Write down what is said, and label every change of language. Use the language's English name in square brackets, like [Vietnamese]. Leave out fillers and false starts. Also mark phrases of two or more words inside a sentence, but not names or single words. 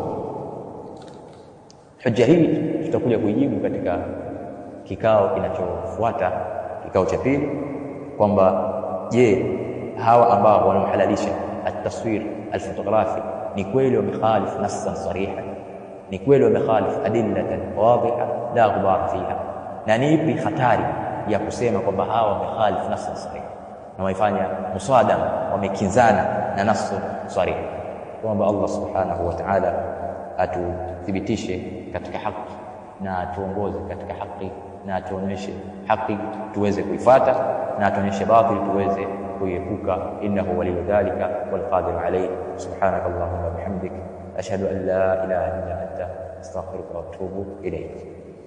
[Swahili] Hoja hii tutakuja kuijibu katika kikao kinachofuata, kikao cha pili, kwamba je, hawa ambao wanaohalalisha [Arabic] التصوير الفوتوغرافي [Swahili] ni kweli wamekhalif [Arabic] نصا صريحا, [Swahili] ni kweli wamekhalif [Arabic] أدلة واضحة لا غبار فيها, [Swahili] na ni ipi hatari ya kusema kwamba hawa wamekhalif [Arabic] نصا صريحا [Swahili] na waifanya musadama, wamekinzana na [Arabic] نص صريح? [Swahili] Kwamba [Arabic] الله سبحانه وتعالى [Swahili] atuthibitishe katika haki na atuongoze katika haki na atuonyeshe haki tuweze kuifuata na atuonyeshe batil tuweze kuiepuka. [Arabic] إنه ولي ذلك والقادر عليه سبحانك اللهم وبحمدك أشهد أن لا إله إلا أنت أستغفرك وأتوب إليك.